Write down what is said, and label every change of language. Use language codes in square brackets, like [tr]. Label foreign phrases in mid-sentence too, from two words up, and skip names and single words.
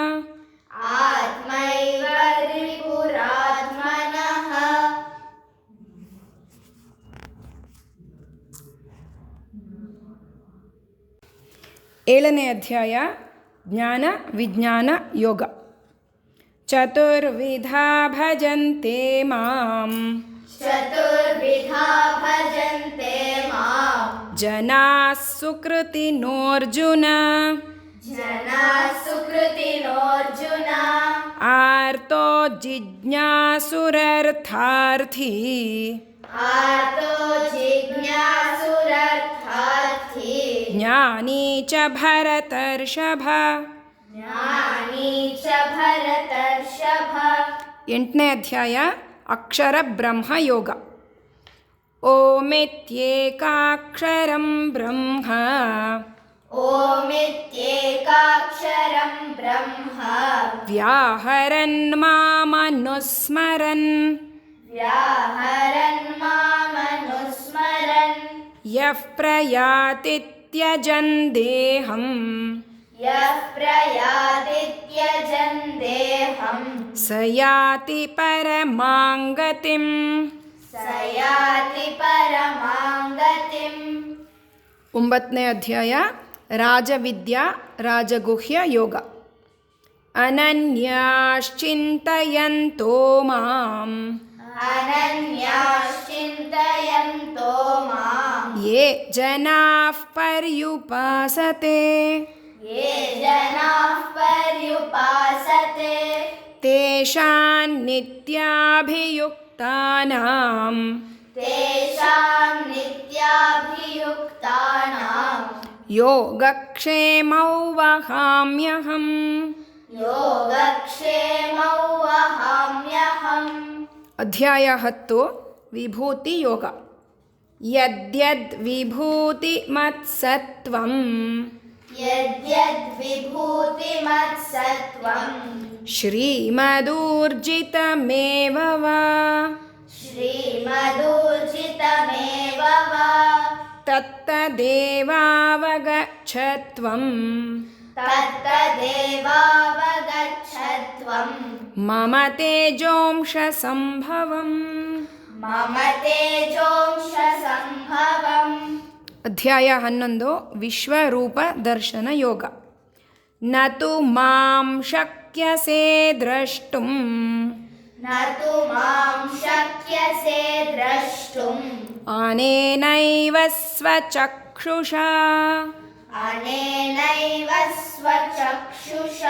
[kn] ಏಳನೇ ಅಧ್ಯಾಯ ಜ್ಞಾನ ವಿಜ್ಞಾನ ಯೋಗ. [sa] ಚತುರ್ವಿಧಾ ಭಜಂತೆ ಮಾಂ ಜನಾಃ ಸುಕೃತಿನೋರ್ಜುನ ಆರ್ತೋ ಜಿಜ್ಞಾಸುರರ್ಥಾರ್ಥಿ ಜ್ಞಾನಿ ಚ ಭರತರ್ಷಭ. [kn] ಎಂಟನೇ ಅಧ್ಯಾಯ ಅಕ್ಷರ ಬ್ರಹ್ಮ ಯೋಗ. [sa] ಓಮಿತ್ಯೇಕಾಕ್ಷರಂ ಬ್ರಹ್ಮ ओमित्येकाक्षरं ब्रह्म व्याहरन् मामनुस्मरन् व्याहरन् मामनुस्मरन् यः प्रयाति त्यजन् देहं यः प्रयाति त्यजन् देहं स याति परमां गतिम् स याति परमां गतिम्. [kn] 9ನೇ ಅಧ್ಯಾಯ ರಾಜವಿದ್ಯಾ ರಾಜಗುಹ್ಯ ಯೋಗ. [sa] ಅನನ್ಯಾಶ್ಚಿಂತಯಂತೋ ಮಾಂ अनन्याश्चिन्तयन्तो मां ಯೇ ಜನಾಃ ಪರ್ಯುಪಾಸತೆ ये जनाः पर्युपासते ತೇಷಾಂ ನಿತ್ಯಾಭಿಯುಕ್ತಾನಾಂ तेषां नित्याभियुक्तानां ಯೋಗಕ್ಷೇಮೌ ವಹಾಮ್ಯಹಂ. योगक्षेमौ वहाम्यहम्. [kn] ಅಧ್ಯಾಯ 10 ವಿಭೂತಿ ಯೋಗ. [sa] ಯದ್ಯದ್ ವಿಭೂತಿ ಮತ್ಸತ್ವಂ यद्यद्विभूतिमत्सत्त्वं ಶ್ರೀಮದೂರ್ಜಿತಮೇವ ವಾ श्रीमदूर्जितमेव वा ತತ್ತದೇವಾವಗಚ್ಛತ್ವಂ तत्तदेवावगच्छत्वं ಮಮ ತೇಜೋಂಶ ಸಂಭವಂ. मम तेजोंशसम्भवम्. [kn] ಅಧ್ಯಾಯ 11 ವಿಶ್ವರೂಪ ದರ್ಶನ ಯೋಗ. [sa] ನ ತು ಮಾಂ ಶಕ್ಯಸೇ ದ್ರಷ್ಟುಂ न तु मां शक्यसे द्रष्टुम् ಅನೇನೈವ ಸ್ವಚಕ್ಷುಷಾ अनेनैव स्वचक्षुषा